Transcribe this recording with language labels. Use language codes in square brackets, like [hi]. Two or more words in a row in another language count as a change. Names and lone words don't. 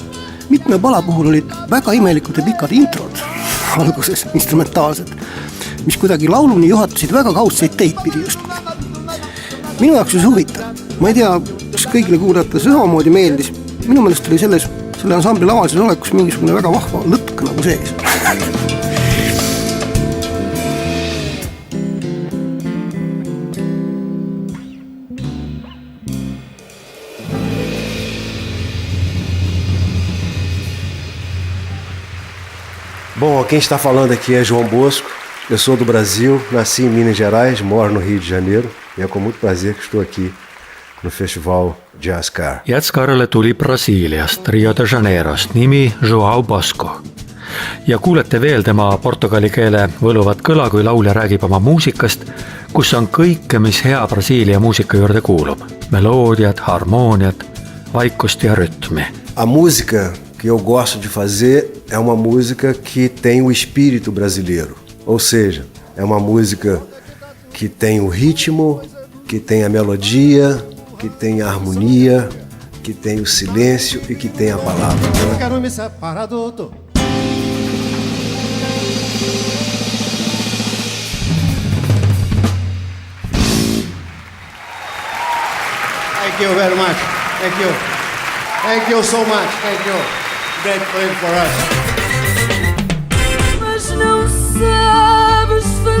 [et] Mitme pala puhul olid väga imelikud ja pikad introd, alguses instrumentaalsed, mis kuidagi lauluni juhatasid väga kaudseid teid pidi justkui. Minu jaoks oli huvitav. Ma ei tea, kas kõigile kuulajatele samamoodi meeldis. Minu meelest oli selle ansambli lavalises olekus mingisugune väga vahva lõtk nagu sees. [pt] Bom, quem está falando aqui é João Bosco. Eu sou do Brasil, nasci em Minas Gerais, moro no Rio de Janeiro e é com muito prazer que estou aqui no Festival Jazzcar. [et] Jätskarele tuli Brasiiliast, Rio de Janeirost, nimi Joao Bosco. Ja kuulete veel tema portugali keele võluvat kõla, kui laulja räägib oma muusikast, kus on kõike, mis hea Brasiilia muusika juurde kuulub. Meloodiat, harmooniat, vaikust ja rütmi. [pt] A música que eu gosto de fazer é uma música que tem o espírito brasileiro. Ou seja, é uma música que tem o ritmo, que tem a melodia, que tem a harmonia, que tem o silêncio e que tem a palavra. Eu quero me separar, doutor. [en] Thank you very much. Thank you. Thank you so much. Thank you. Great play for us. [pt] Mas não sabes